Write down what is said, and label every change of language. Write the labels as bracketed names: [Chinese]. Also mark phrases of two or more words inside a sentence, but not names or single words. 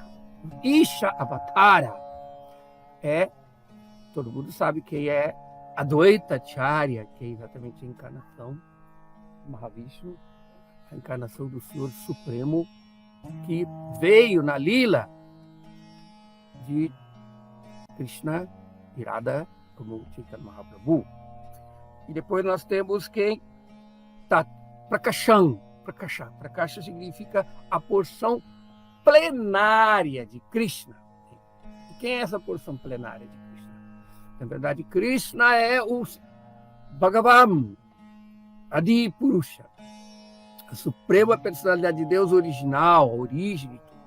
[Sanskrit] Isha Avatara [Portuguese] todo mundo sabe quem é Advaita Acharya, que é exatamente a encarnação Mahavishnu, a encarnação do Senhor Supremo, que veio na lila de Krishna e Radha como Chaitanya Mahaprabhu. E depois nós temos quem? Prakasham. Prakasha significa a porção plenária de Krishna. E quem é essa porção plenária de Krishna? Na verdade, Krishna é o Bhagavan, Adi Purusha, a suprema personalidade de Deus original, a origem de tudo.